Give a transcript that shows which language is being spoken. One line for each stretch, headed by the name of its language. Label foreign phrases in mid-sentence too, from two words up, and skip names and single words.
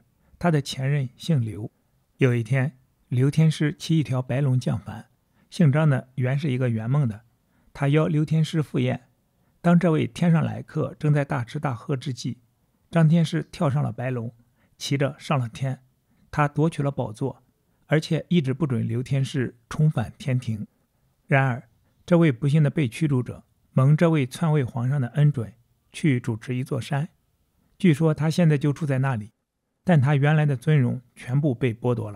Chinese: 他的前任姓劉。有一天，劉天師騎一條白龍降凡，姓張的原是一個圓夢的，他邀劉天師赴宴。當這位天上來客正在大吃大喝之際，張天師跳上了白龍，騎着上了天。他夺取了寶座，而且一直不准劉天師重返天庭。然而這位不幸的被驅逐者蒙這位篡位皇上的恩准，去主持一座山。據說他現在就住在那裡，但他原來的尊榮全部被剝奪了。